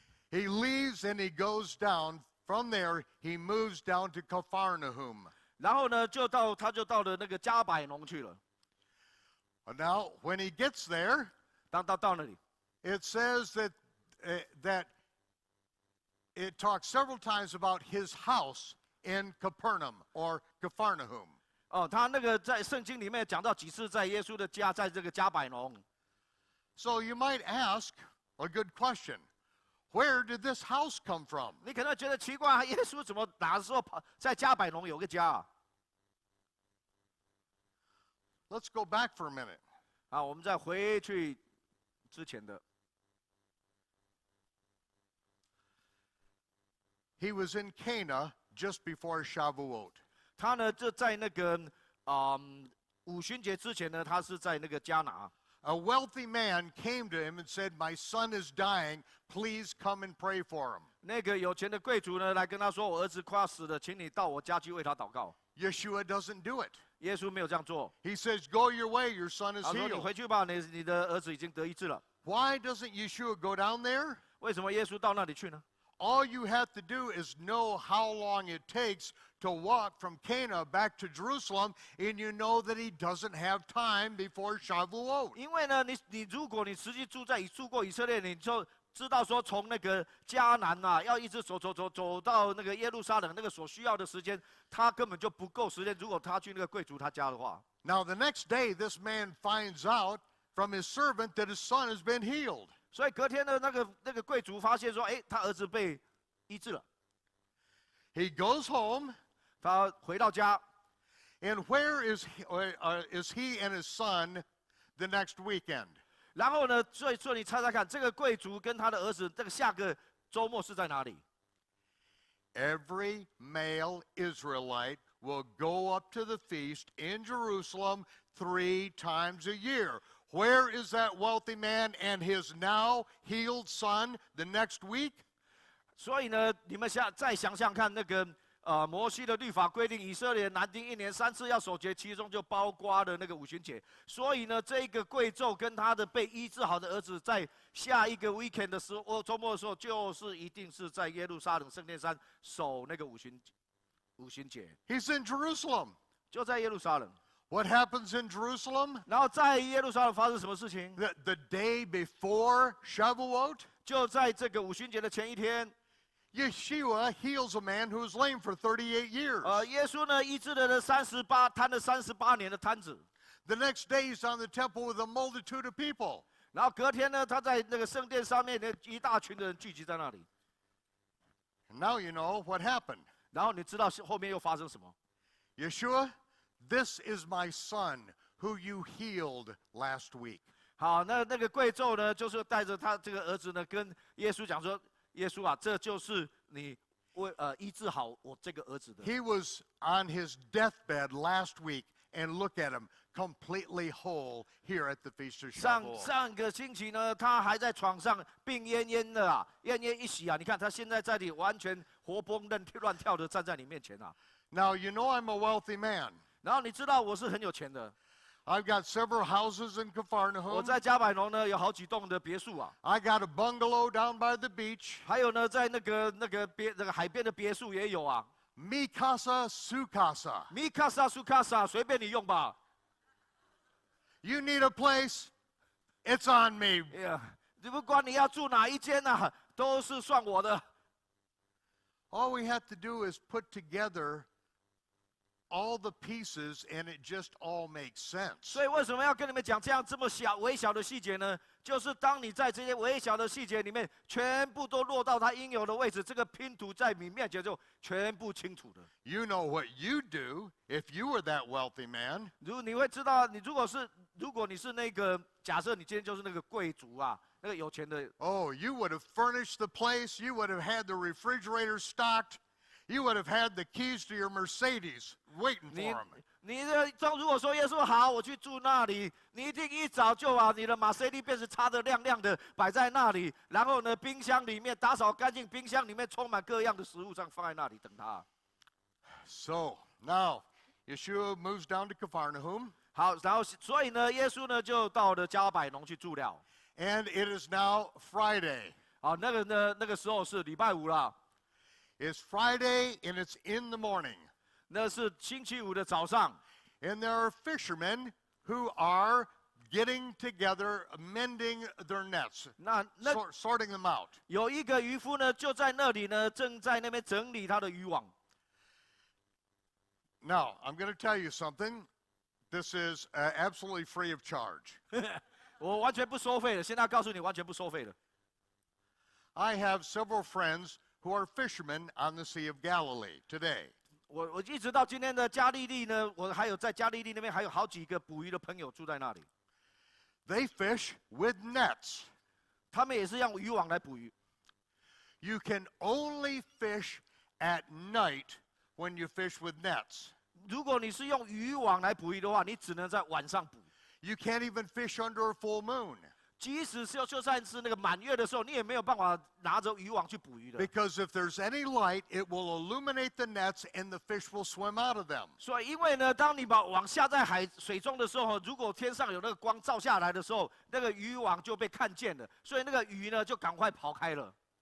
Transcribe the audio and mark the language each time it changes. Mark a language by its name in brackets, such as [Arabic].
[English] He leaves and he goes down. From there, he moves down to Capharnaum. [Chinese] 然后呢，他就到了那个加百农去了。 [English] Now, when he gets there, [Chinese] 到那里 [English] it says that it talks several times about his house in Capernaum or Capharnaum. [Chinese] 他那个在圣经里面讲到几次在耶稣的家，在这个加百农。 [English] So you might ask a good question. Where did this house come from? [Chinese] 你可能觉得奇怪，耶稣怎么哪时候跑在加百农有个家啊？ [English] Let's go back for a minute. [Chinese] 好，我们再回去之前的。 [English] He was in Cana just before Shavuot. [Chinese] 他呢，就在那个五旬节之前呢，他是在那个迦拿。 [English] A wealthy man came to him and said, "My son is dying. Please come and pray for him." [Chinese] 那个有钱的贵族呢，来跟他说：“我儿子快要死了，请你到我家去为他祷告。” [English] Yeshua doesn't do it. [Chinese] 耶稣没有这样做。 [English] He says, "Go your way. Your son is [Chinese] 他说：“你 [English] healed." [Chinese] 回去吧，你的儿子已经得医治了。” [English] Why doesn't Yeshua go down there? [Chinese] 为什么耶稣到那里去呢？ [English] All you have to do is know how long it takes to walk from Cana back to Jerusalem, and you know that he doesn't have time before Shavuot. [Chinese] 因为呢，如果你实际住过以色列，你就知道说从那个迦南啊，要一直走到那个耶路撒冷那个所需要的时间，他根本就不够时间。如果他去那个贵族他家的话。 [English] Now the next day, this man finds out from his servant that his son has been healed. [Chinese] 所以隔天呢，那个贵族发现说，他儿子被医治了。 [English] He goes home. [Chinese] 他回到家。 [English] And where is he and his son the next weekend? [Chinese] 然后呢，所以你猜猜看，这个贵族跟他的儿子，这个下个周末是在哪里？ [English] Every male Israelite will go up to the feast in Jerusalem 3 times a year. Where is that wealthy man and his now healed son the next week? [Chinese] 所以呢，你们再想想看，那个摩西的律法规定，以色列男丁1年3次要守节，其中就包括了那个五旬节。所以呢，这个贵胄跟他的被医治好的儿子，在下一个 [English] weekend [Chinese] 的时候，周末的时候，就是一定是在耶路撒冷圣殿山守那个五旬节。 [English] He's in Jerusalem. [Chinese] 就在耶路撒冷。 [English] What happens in Jerusalem? [Chinese] 然后在耶路撒冷发生什么事情？ [English] The day before Shavuot, [Chinese] 就在这个五旬节的前一天。 [English] Yeshua heals a man who was lame for 38 years. [Chinese] 耶稣呢医治了瘫了38年的瘫子。 [English] The next day he's on the temple with a multitude of people. [Chinese] 然后隔天呢，他在那个圣殿上面呢，一大群的人聚集在那里。 [English] And now you know what happened. [Chinese] 然后你知道后面又发生什么？ [English] Yeshua, this is my son who you healed last week. [Chinese] 好，那个贵胄呢，就是带着他这个儿子呢，跟耶稣讲说：“耶稣啊，这就是你医治好我这个儿子的。” [English] He was on his deathbed last week, and look at him, completely whole here at the Feast of Shavuot. [Chinese] 上个星期呢，他还在床上病恹恹的啊，奄奄一息啊。你看他现在在这里完全活蹦乱跳的站在你面前啊。 [English] Now, you know I'm a wealthy man. [Chinese] 然后你知道我是很有钱的， [English] I've got several houses in [Chinese] 我 [English] Capernaum. [Chinese] 在加百农呢有好几栋的别墅啊， [English] I got a bungalow down by the beach. [Chinese] 还有呢在那个海边的别墅也有啊。 [Spanish] Mi casa, su casa. [Chinese] 米卡萨苏卡萨，随便你用吧。 [English] You need a place, it's on me. [Chinese] 不管你要住哪一间啊，都是算我的。 [English] All we have to do is put together all the pieces, and it just all makes sense. [Chinese] 所以为什么要跟你们讲这样这么微小的细节呢？就是当你在这些微小的细节里面，全部都落到它应有的位置，这个拼图在你面前就全部清楚的。 [English] You know what you'd do if you were that wealthy man. [Chinese] 你会知道，如果你是那个，假设你今天就是那个贵族啊，那个有钱的。 [English] Oh, you would have furnished the place. You would have had the refrigerator stocked. You would have had the keys to your Mercedes waiting for him. [Chinese] 如果说耶稣好，我去住那里，你一定一早就把你的马塞利便是擦得亮亮的摆在那里，然后呢，冰箱里面打扫干净，冰箱里面充满各样的食物，这样放在那里等他。 [English] So now, Yeshua moves down to Capernaum. [Chinese] 好，然后所以呢，耶稣呢就到了加百农去住了。 [English] And it is now Friday. [Chinese] 好，那个时候是礼拜五了， [English] It's Friday and it's in the morning. [Chinese] 那是星期五的早上。 [English] And there are fishermen who are getting together, mending their nets, [Chinese] 那 [English] sorting them out. [Chinese] 有一个渔夫呢，就在那里呢，正在那边整理他的渔网。 [English] Now, I'm going to tell you something. This is absolutely free of charge. [Chinese] 我完全不收费的，现在告诉你，完全不收费的。 [English] I have several friends who are fishermen on the Sea of Galilee today. [Chinese] 我一直到今天的加利利呢，我还有在加利利那边还有好几个捕鱼的朋友住在那里。 [English] They fish with nets. [Chinese] 他们也是用渔网来捕鱼。 [English] You can only fish at night when you fish with nets. [Chinese] 如果你是用渔网来捕鱼的话，你只能在晚上捕。 [English] You can't even fish under a full moon. [Chinese] 即使就算是那个满月的时候，你也没有办法拿着渔网去捕鱼的。 [English] Because if there's any light, it will illuminate the nets and the fish will swim out of them. [Chinese] 所以，因为呢，当你把网下在水中的时候，如果天上有那个光照下来的时候，那个渔网就被看见了，所以那个鱼呢就赶快跑开了。